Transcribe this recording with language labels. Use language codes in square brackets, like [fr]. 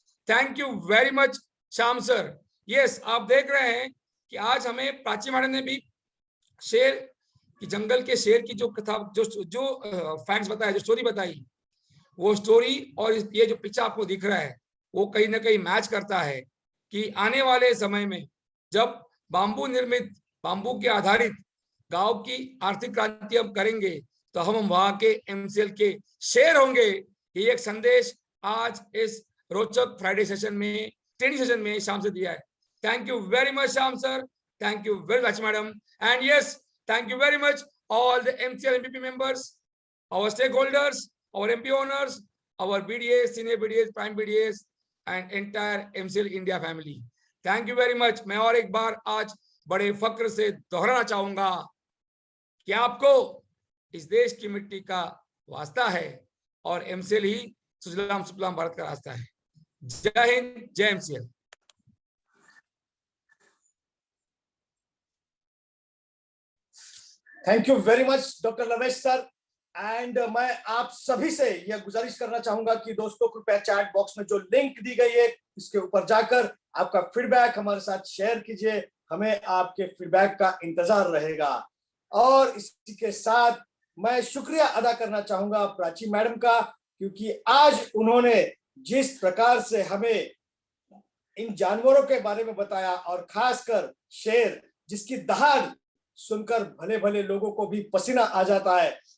[hi] Thank you very much Shyam sir. Yes, आप देख रहे हैं कि आज हमें प्राची मैडम ने भी शेर की, जंगल के शेर की जो कथा, जो फैक्ट्स बताया, जो स्टोरी बताई, वो स्टोरी और ये जो पिक्चर आपको दिख रहा है, वो कहीं ना कहीं मैच करता है कि आने वाले समय में जब बांबू निर्मित, बांबू के आधारित गांव की आर्थिक क्रांति हम करेंगे, तो हम वहां के एमसीएल के शेर होंगे। ये एक संदेश आज इस रोचक फ्राइडे सेशन में, ट्रेनिंग सेशन में शाम से दिया है। [en] Thank you very much, Sham sir. Thank you very much, madam. And yes, thank you very much, all the MCL MPP members, our stakeholders, our MP owners, our BDAs, senior BDAs, prime BDAs, and entire MCL India family. Thank you very much. [hi] मैं और एक बार आज बड़े फक्र से दोहराना चाहूंगा कि आपको इस देश की मिट्टी का वास्ता है और MCL ही सुजलाम सुफलाम भारत का रास्ता है। जय हिंद, जय MCL। [en] Thank you very much, Dr. Lamesh sir. [hi] And मैं आप सभी से यह गुजारिश करना चाहूंगा कि दोस्तों कृपया चैट बॉक्स में जो लिंक दी गई है इसके ऊपर जाकर आपका फीडबैक हमारे साथ शेयर कीजिए। हमें आपके फीडबैक का इंतजार रहेगा। और इसी के साथ मैं शुक्रिया अदा करना चाहूंगा प्राची मैडम का, क्योंकि आज उन्होंने जिस प्रकार से हमें इन जानवरों के बारे में बताया और खासकर शेर जिसकी दहाड़ सुनकर भले भले लोगों को भी पसीना आ जाता है।